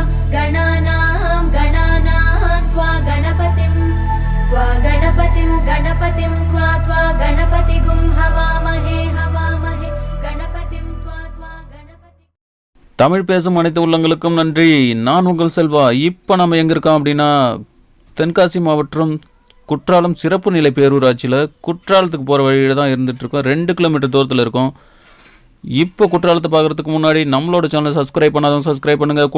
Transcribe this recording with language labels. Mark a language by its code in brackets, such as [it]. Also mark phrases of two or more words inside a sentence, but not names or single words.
[sa] गणानां गणानां त्वा गणपतिं त्वा गणपतिगुं हवामहे गणपतिं त्वा गणपति. [ta] தமிழ் பேசும் அனைத்து உள்ளங்களுக்கும் நன்றி. நான் உங்கள் செல்வா. இப்போ நம்ம எங்கே இருக்கோம் அப்படின்னா தென்காசி மாவட்டம் குற்றாலம் சிறப்பு நிலை பேரூராட்சியில் குற்றாலத்துக்கு போகிற வழியில் தான் இருந்துகிட்ருக்கோம். 2 கிலோமீட்டர் தூரத்தில் இருக்கோம். இப்போ குற்றாலத்தை பார்க்குறதுக்கு முன்னாடி நம்மளோட சேனலை சப்ஸ்கிரைப் பண்ணாதவங்க சப்ஸ்கிரைப் பண்ணுங்கள்.